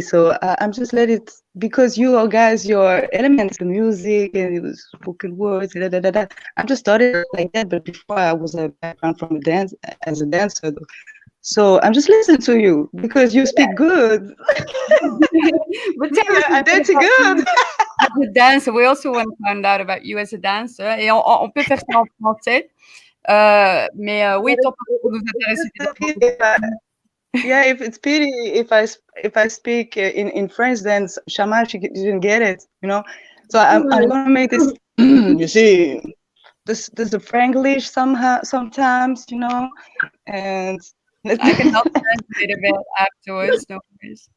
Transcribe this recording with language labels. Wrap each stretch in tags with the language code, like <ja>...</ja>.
<en>So I'm just let it, because you all guys, your elements, the music and the spoken words, da, da, da, da. I'm just started like that, but before I was a background from a dance as a dancer. So I'm just listening to you because you speak good. But tell us I dance good. as a dancer. We also want to find out about you as a dancer.</en> <fr>Et on peut faire ça en français. Mais oui, ton parcours nous intéresse.</fr> <en>Yeah, if it's pity if I speak in French, then Shamma, she didn't get it, So I'm gonna make this. You see, this the Franglish sometimes, and I can help translate a bit afterwards, no worries.</en>